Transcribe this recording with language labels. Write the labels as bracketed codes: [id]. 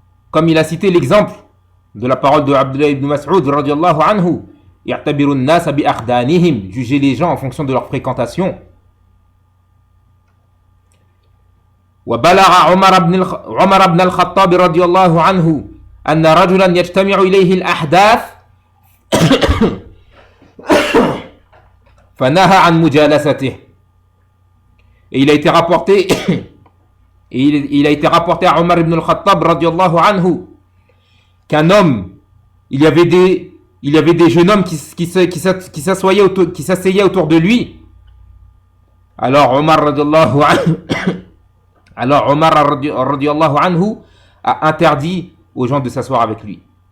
[fr] Comme il a cité l'exemple de la parole de Abdullah ibn Mas'ud radiyallahu anhu, [ar] i'tabiru an-nas bi akhdanihim, [fr] juger les gens en fonction de leur fréquentation. [ar] وبلغ عمر بن الخطاب رضي الله عنه أن رجلا يجتمع إليه الأحداث فنهى عن مجالسته. [fr] Et il a été rapporté il a été rapporté à Omar ibn al-Khattab radiyallahu anhu qu'un homme, il y avait des jeunes hommes qui s'asseyaient autour de lui. Alors Omar radiyallahu anhu a interdit aux gens de s'asseoir avec lui.